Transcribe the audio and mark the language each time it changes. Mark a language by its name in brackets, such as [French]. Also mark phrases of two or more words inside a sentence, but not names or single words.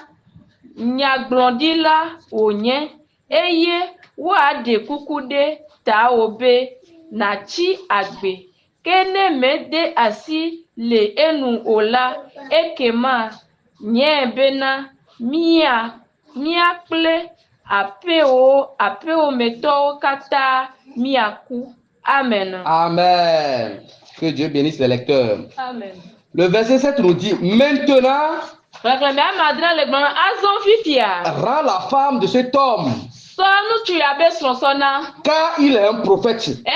[Ewe] nyagblɔɖila wònye eye woaɖe kuku ɖe tawò be nàtsi agbe ke ne mede asi le enu o la ekema nye bena míakple aƒewometɔwo katã míaku. Amen. Amen. [French] Que Dieu bénisse les lecteurs. Amen. Le verset 7 nous dit, maintenant, rends la femme de cet homme, car il est un prophète.